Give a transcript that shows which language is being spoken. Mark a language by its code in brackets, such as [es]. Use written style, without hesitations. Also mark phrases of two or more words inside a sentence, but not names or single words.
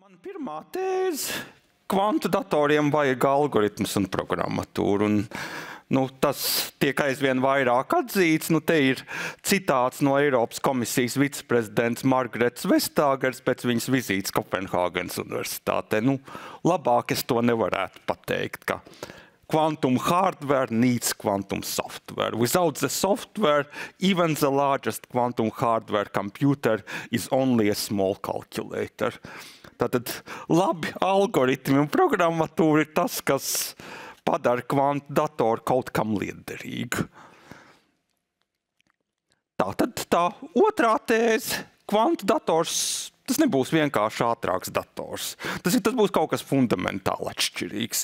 [lv] Pirmā tēze - kvantu datoriem vajag algoritmus un programmatūru. Tas tiek aizvien vairāk atzīts. Te ir citāts no Eiropas komisijas viceprezidents Margaretas Vestāgers pēc viņas vizītes Kopenhāgenas universitātē. Labāk es to nevarētu pateikt, ka [en] quantum hardware needs quantum software. Without the software, even the largest quantum hardware computer is only a small calculator. [lv] Tātad labi algoritmi un programmatūra ir tas, kas padara kvantu datoru kaut kam lietderīgu. Tātad tā otrā tēze - kvantu dators. Tas nebūs vienkārši ātrāks dators. Tas būs kaut kas fundamentāli atšķirīgs.